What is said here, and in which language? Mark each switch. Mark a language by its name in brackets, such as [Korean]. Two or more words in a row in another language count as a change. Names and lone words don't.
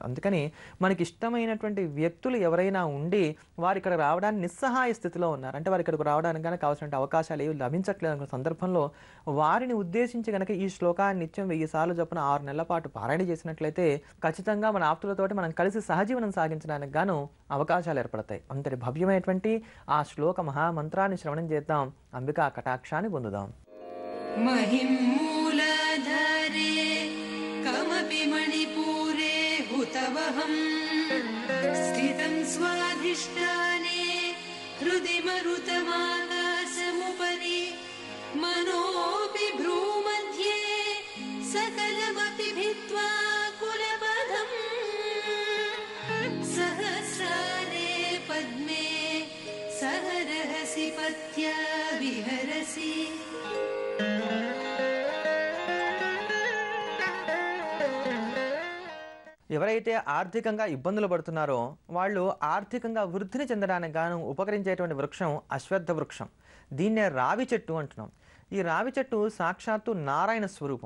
[Telugu] అందుకని మనకి ఇష్టమైనటువంటి వ్యక్తులు ఎవరైనా ఉండి వారు ఇక్కడ రావడానికి నిస్సహాయ స్థితిలో ఉన్నారు అంటే వారు ఇక్కడికి రావడానికి కనుక కావాల్సిన అవకాశాలు ఏవి లభించట్లేదు అనుకున్న సందర్భంలో వారిని ఉద్దేశించి కనుక ఈ శ్లోకాన్ని నిత్యం 1000 సార్లు చొప్పున 6 నెలల పాటు పారాయణ చేసినట్లయితే ఖచ్చితంగా మన ఆప్తులతోటి మనం కలిసి సహజీవనం సాగించడానికి గాను అవకాశాలు ఏర్పడతాయి. అంతటి భవ్యమైనటువంటి ఆ శ్లోక మహామంత్రాన్ని శ్రవణం చేద్దాం, అంబికా కటాక్షాన్ని పొందుదాం. [Sanskrit] महिं मूलाधारे कमपि मणिपूरे हुतवहं स्थितं स्वाधिष्ठाने हृदि मरुतमाकाशमुपरि मनोऽपि भ्रूमध्ये सकलमपि भित्त्वा कुलपथं सहस्रारे पद्मे सहरहसि पत्या विहरसि. [Telugu] ఎవరైతే ఆర్థికంగా ఇబ్బందులు పడుతున్నారో వాళ్ళు ఆర్థికంగా వృద్ధిని చెందడానికి గాను ఉపకరించేటువంటి వృక్షం అశ్వత్థ వృక్షం. దీన్నే రావి చెట్టు అంటున్నాం. ఈ రావి చెట్టు సాక్షాత్తు నారాయణ స్వరూపం.